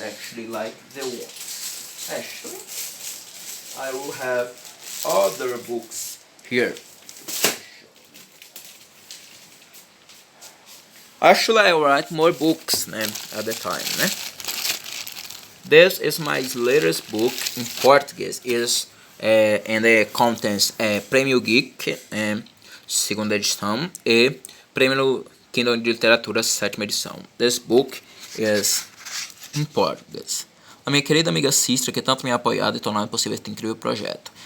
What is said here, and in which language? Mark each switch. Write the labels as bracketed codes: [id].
[en] Actually, like the one. Actually, I will have other books here. Actually, I write more books at the time. This is my latest book in Portuguese. And the contents [pt] Prêmio Geek, segunda edição, e Prêmio Kindle de Literatura, sétima edição. [en] This book is in Portuguese. [pt] A minha querida amiga Sistra, que tanto me ha apoiado e tornado possível este incrível projeto.